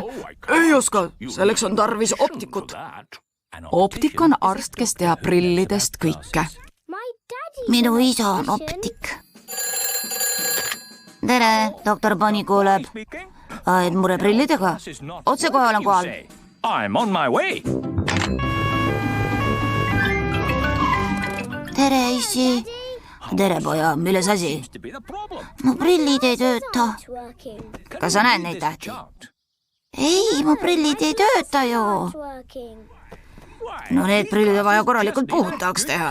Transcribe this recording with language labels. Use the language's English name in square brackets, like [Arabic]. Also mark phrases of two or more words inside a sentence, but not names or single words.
[Estonian] Ei oska, selleks on tarvis optikut. Optik on arst, kes teab prillidest kõike. Minu isa on optik. Tere, doktor Bonnie kuuleb. Mure prillidega? Otse kohe olen kohal. [English] I'm on my way. [Estonian] Tere, issi. Tere, poja, milles asi? Mu prillid ei tööta. Kas sa näed neid tähti? Ei, mu prillid ei tööta ju. No need prillid on vaja korralikult puhtaks teha.